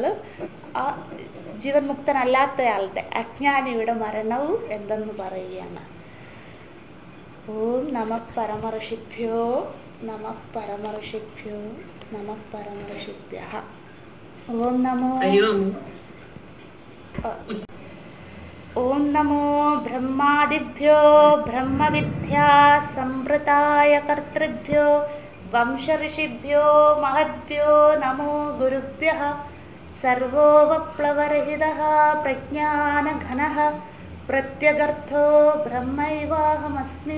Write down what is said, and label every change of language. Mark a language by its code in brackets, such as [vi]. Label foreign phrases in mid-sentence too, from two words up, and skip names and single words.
[ml] ആ ജീവൻ മുക്തനല്ലാത്തയാളുടെ അജ്ഞാനിയുടെ മരണവും എന്തെന്ന് പറയുകയാണ്. [sa] ഓം നമഃ പരമർഷിഭ്യോ നമഃ പരമർഷിഭ്യോ നമഃ പരമർഷിഭ്യഃ. ഓം നമോ ॐ नमो ब्रह्मादिभ्यो ब्रह्मविद्या संवृताय कर्तृभ्यो वंशऋषिभ्यो महद्भ्यो नमो गुरुभ्यः। सर्वोपप्लवरहितः प्रज्ञानघनः प्रत्यगर्थो ब्रह्मैवाहमस्मि।